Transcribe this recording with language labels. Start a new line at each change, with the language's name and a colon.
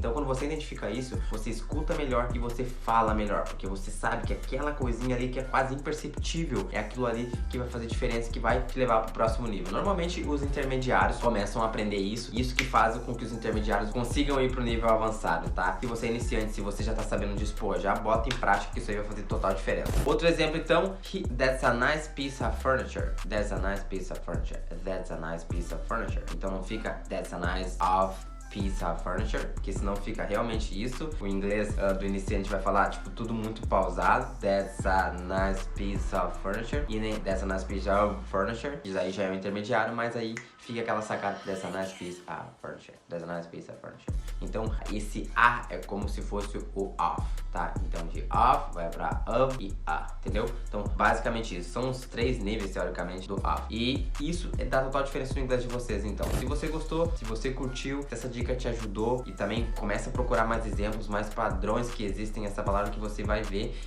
Portuguese: Então, quando você identifica isso, você escuta melhor e você fala melhor, porque você sabe que aquela coisinha ali que é quase imperceptível é aquilo ali que vai fazer diferença, que vai te levar pro próximo nível. Normalmente, os intermediários começam a aprender isso que faz com que os intermediários consigam ir pro nível avançado, tá? Se você é iniciante, se você já tá sabendo disso, pô, já bota em prática que isso aí vai fazer total diferença. Outro exemplo, então,
English: that's a nice piece of furniture. That's a nice piece of furniture. That's a nice piece of furniture.
Portuguese: Então não fica
English: that's a nice piece of furniture,
Portuguese: porque senão fica realmente isso. O inglês do iniciante vai falar, tipo, tudo muito pausado.
English: That's a nice piece of furniture.
Portuguese: E nem
English: that's a nice piece of furniture.
Portuguese: Isso aí já é o intermediário, mas aí fica aquela sacada.
English: That's a nice piece of furniture. That's a nice piece of furniture.
Portuguese: Então, esse a é como se fosse o of, tá? Então, de of vai pra of e a, entendeu? Então, basicamente isso. São os 3 níveis, teoricamente, do of. E isso dá total diferença no inglês de vocês, então. Se você gostou, se você curtiu, se essa dica te ajudou, e também começa a procurar mais exemplos, mais padrões que existem nessa palavra que você vai ver.